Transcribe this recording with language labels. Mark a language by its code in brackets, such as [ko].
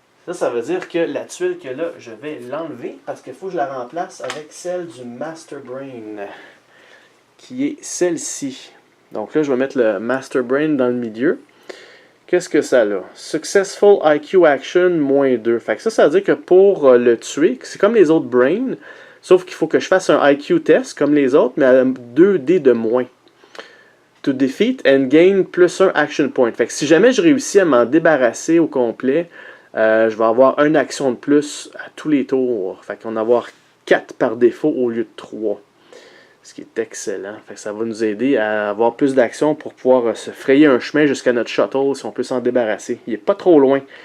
[fr] Ça veut dire que la tuile que là, je vais l'enlever parce qu'il faut que je la remplace avec celle du Master Brain, qui est celle-ci. Donc là, je vais mettre le Master Brain dans le milieu, qu'est-ce que ça a? Successful IQ Action, moins 2. Fait que ça veut dire que pour le tuer, c'est comme les autres Brain, sauf qu'il faut que je fasse un IQ test comme les autres, mais à 2D de moins. [en] To defeat and gain [fr] plus un [en] action point. [fr] Fait que si jamais je réussis à m'en débarrasser au complet, je vais avoir une action de plus à tous les tours. Fait qu'on va avoir 4 par défaut au lieu de 3. Ce qui est excellent. Fait que ça va nous aider à avoir plus d'actions pour pouvoir se frayer un chemin jusqu'à notre shuttle si on peut s'en débarrasser. Il n'est pas trop loin.